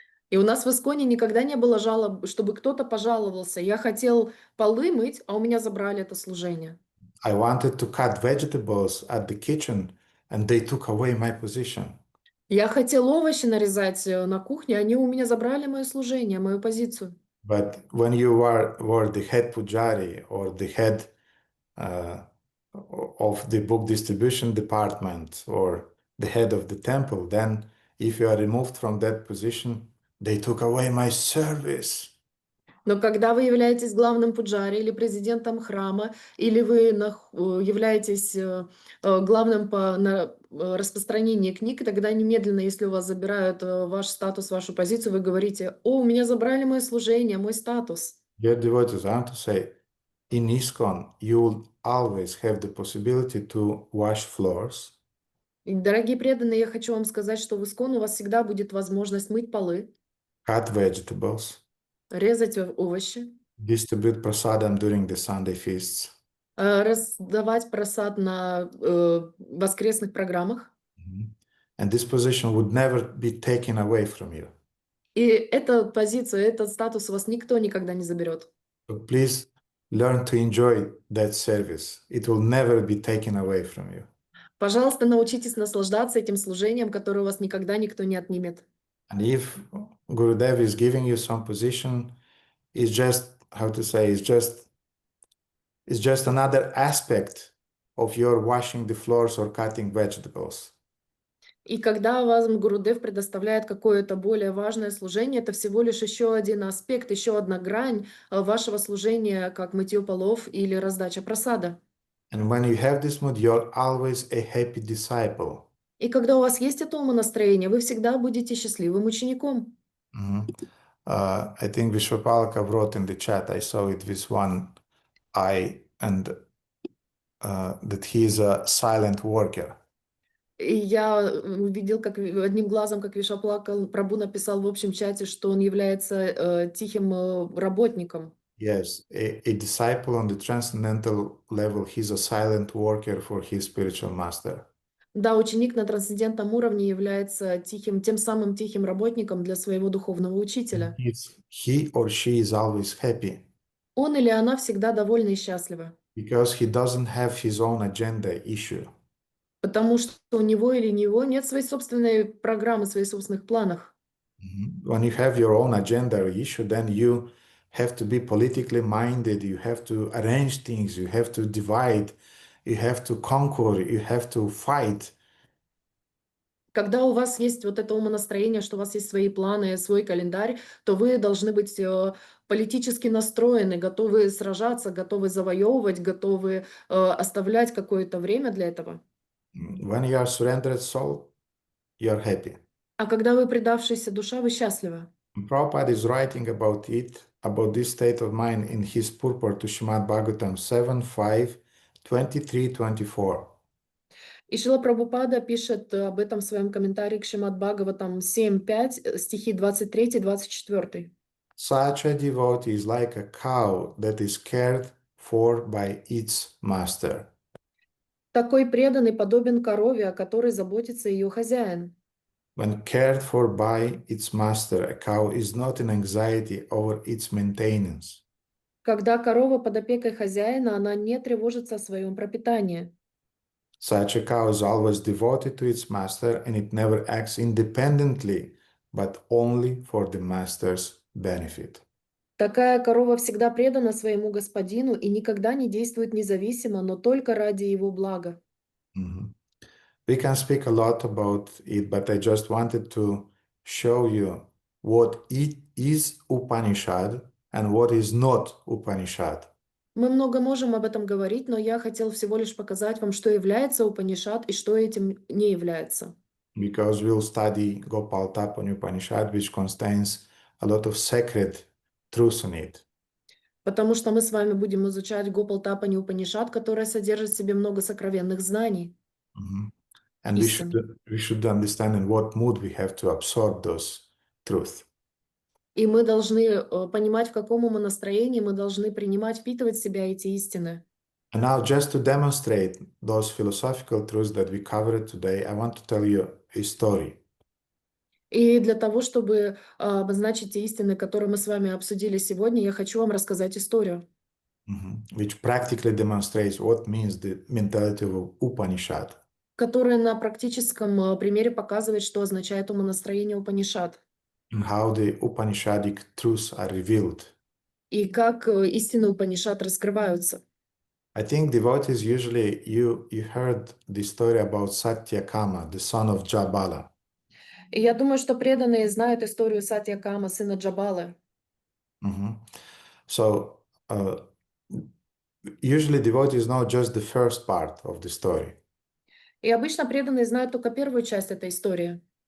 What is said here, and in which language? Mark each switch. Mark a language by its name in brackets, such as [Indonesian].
[Russian] И у нас в Исконе никогда не было жалоб, чтобы кто-то пожаловался. Я хотел полы мыть, а у меня забрали это служение. [English] I wanted to cut vegetables at the kitchen and they took away my position. [Russian] Я хотел овощи нарезать на кухне, они у меня забрали мое служение, мою позицию. [English] But when you were the head pujari or the head of the book distribution department or the head of the temple, then if you are removed from that position, they took away my service. [Russian] Но когда вы являетесь главным пуджари или президентом храма, или вы являетесь главным по распространению книг, тогда немедленно, если у вас забирают ваш статус, вашу позицию, вы говорите, о, у меня забрали мое служение, мой статус. [English] Dear devotees, I want to say, in ISKCON, you will always have the possibility to wash floors. [Russian] И, дорогие преданные, я хочу вам сказать, что в Искон у вас всегда будет возможность мыть полы, [English] Cut vegetables, [Russian] резать овощи, [English] distribute prasadam during the Sunday feasts. [Russian] раздавать просад на воскресных программах. [English] And this position would never be taken away from you. [Russian] И эту позицию, этот статус у вас никто никогда не заберет. [English] So please learn to enjoy that service. It will never be taken away from you. [Russian] Пожалуйста, научитесь наслаждаться этим служением, которое у вас никогда никто не отнимет. [English] And if Gurudev is giving you some position, it's just, how to say, it's just another aspect of your washing the floors or cutting vegetables. [Russian] И когда вам Гурудев предоставляет какое-то более важное служение, это всего лишь еще один аспект, еще одна грань вашего служения, как мытье полов или раздача просада. [English] And when you have this mood, you're always a happy disciple. [Russian] И когда у вас есть это умонастроение, вы всегда будете счастливым учеником. [English] I think Vishwapalaka wrote in the chat, I saw it with one eye, and that he is a silent worker. [Russian] И я увидел, как одним глазом, как Вишвапалака Прабhu написал в общем чате, что он является тихим работником. [English] Yes, a disciple on the transcendental level, he's a silent worker for his spiritual master. [Russian] Да, ученик на трансцендентном уровне является тем самым тихим работником для своего духовного учителя. [English] He or she is always happy [Russian] Он или она всегда довольны и счастливы, [English] because he doesn't have his own agenda issue. [Russian] потому что у него или него нет своей собственной программы, своих собственных планов. [English] When you have your own agenda or issue, then you have to be politically minded, you have to arrange things, you have to divide, you have to conquer, you have to fight. [Russian] Когда у вас есть вот это умонастроение, что у вас есть свои планы, свой календарь, то вы должны быть политически настроены, готовы сражаться, готовы завоевывать, готовы оставлять какое-то время для этого. [English] When you are surrendered soul, you are happy. [Russian] А когда вы предавшаяся душа, вы счастливы. [English] Prabhupada is writing about this state of mind in his purport to Srimad Bhagavatam 7:5, 23-24. [Russian] И Шрила Прабхупада пишет об этом в своем комментарии к Шримад Бхагаватам 7.5, стихи 23-24. [English] Such a devotee is like a cow that is cared for by its master. [Russian] Такой преданный подобен корове, о которой заботится ее хозяин. [English] When cared for by its master, a cow is not in anxiety over its maintenance. [Russian] Когда корова под опекой хозяина, она не тревожится о своем пропитании. [English] Such a cow is always devoted to its master and it never acts independently, but only for the master's benefit. [Russian] Такая корова всегда предана своему господину и никогда не действует независимо, но только ради его блага. [English] We can speak a lot about it, but I just wanted to show you what it is Upanishad and what is not Upanishad. [Russian] Мы много можем об этом говорить, но я хотел всего лишь показать вам, что является Упанишад и что этим не является. [English] Because we'll study Gopal Tapani Upanishad, which contains a lot of sacred truths in it. [Russian] Потому что мы с вами будем изучать Гопал Тапани Упанишад, которая содержит в себе много сокровенных знаний. [English] And we should understand in what mood we have to absorb those truths. [Russian] И мы должны понимать, в каком умонастроении мы должны принимать, впитывать в себя эти истины. [English] And now, just to demonstrate those philosophical truths that we covered today, I want to tell you a story. [Russian] И для того, чтобы обозначить те истины, которые мы с вами обсудили сегодня, я хочу вам рассказать историю, [English] Which practically demonstrates what means the mentality of Upanishad. [Russian] которая на практическом примере показывает, что означает умонастроение Упанишад. [English] And how the Upanishadic truths are revealed. [Russian] И как истины Упанишад раскрываются. [English] I think devotees usually, you heard the story about Satyakama, the son of Jabala. [Russian] И я думаю, что преданные знают историю Сатьякама, сына Джабалы. [English] So, usually devotees know just the first part of the story. [Russian] И обычно преданные знают только первую часть этой истории.